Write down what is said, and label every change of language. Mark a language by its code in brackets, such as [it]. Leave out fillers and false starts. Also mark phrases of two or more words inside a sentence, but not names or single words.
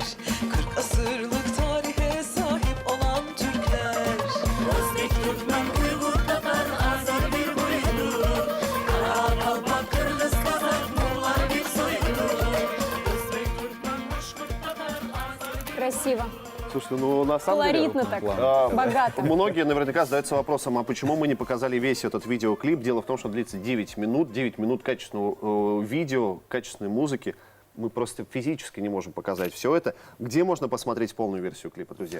[tr] 40 asırlık tarihe sahip olan Türkler. Özbek, Türkmen, Uygur, Tatar, Azer bir boyudur. Kara, Kalpak, Kırgız, Kazak, Muğlar bir soyudur. Özbek, Türkmen, Başkurt, Tatar, Azer bir [ru] Красиво. Слушайте, ну на самом деле... Колоритно так. А, Богато. Многие наверняка задаются вопросом, а почему мы не показали весь этот видеоклип? Дело в том, что длится 9 минут, 9 минут качественного видео, качественной музыки. мы просто физически не можем показать все это. Где можно посмотреть полную версию клипа, друзья?